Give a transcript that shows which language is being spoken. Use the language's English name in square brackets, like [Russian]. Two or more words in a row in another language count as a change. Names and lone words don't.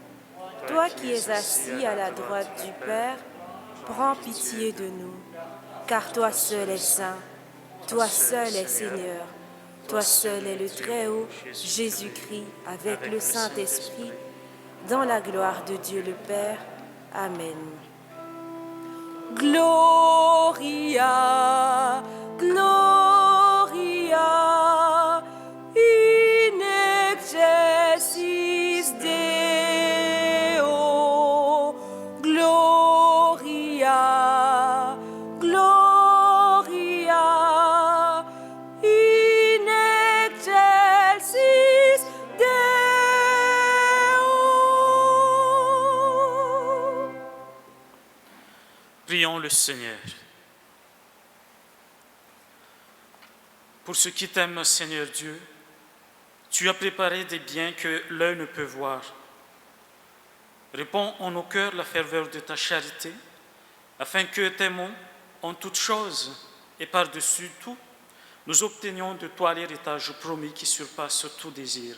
[French] Toi qui es assis à la droite du Père, prends pitié de nous. car toi seul es saint, toi seul es Seigneur, toi seul es le Très-Haut, Jésus-Christ, avec le Saint-Esprit, dans la gloire de Dieu le Père. Amen. [Latin] Gloria, Gloria, in excelsis Deo. Gloria, Gloria, in excelsis Deo. [French] Prions le Seigneur. Pour ceux qui t'aiment, Seigneur Dieu, tu as préparé des biens que l'œil ne peut voir. Réponds en nos cœurs la ferveur de ta charité, afin que, t'aimons en toutes choses et par-dessus tout, nous obtenions de toi l'héritage promis qui surpasse tout désir.